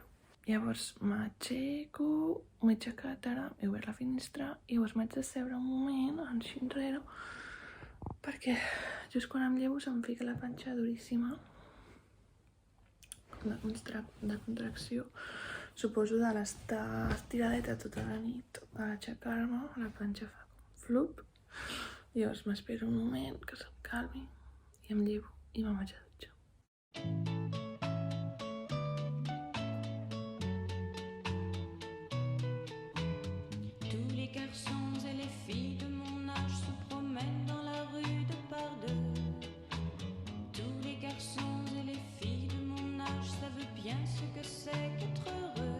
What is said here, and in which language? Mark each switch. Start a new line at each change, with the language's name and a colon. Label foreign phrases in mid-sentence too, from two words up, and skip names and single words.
Catalan: Llavors m'aixeco, m'he aixecat ara, he obert la finestra i llavors m'haig de seure un moment, així enrere, perquè just quan em llevo se'm fica la panxa duríssima, de contracció. Suposo de l'estar estiradeta tota la nit, a l'aixecar-me, la panxa fa flup. Llavors m'espero un moment que se'm calmi i em llevo i me'n vaig a dutxar.
French: Tous les garçons et les filles de mon âge se promènent dans la rue de par deux. Tous les garçons et les filles de mon âge savent bien ce que c'est qu'être heureux.